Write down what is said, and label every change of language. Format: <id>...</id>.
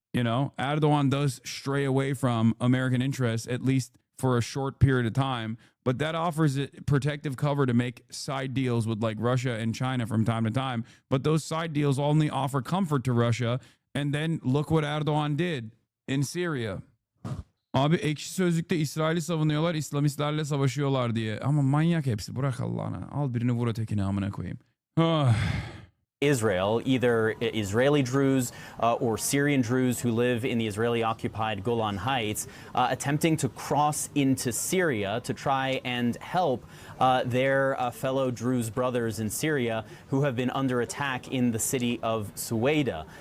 <en>You know, Erdogan does stray away from American interests, at least for a short period of time. But that offers it protective cover to make side deals with like Russia and China from time to time. But those side deals only offer comfort to Russia. And then look what Erdogan did in Syria.</en> <tr>Abi Ekşi Sözlük'te İsrail'i savunuyorlar, İslamistlerle savaşıyorlar diye. Ama manyak hepsi. Bırak Allah'ına. Al birini vur ötekini amına koyayım.</tr> <en>Israel, either Israeli Druze or Syrian Druze who live in the Israeli-occupied Golan Heights, attempting to cross into Syria to try and help their fellow Druze brothers in Syria who have been under attack in the city of Suwaida.</en>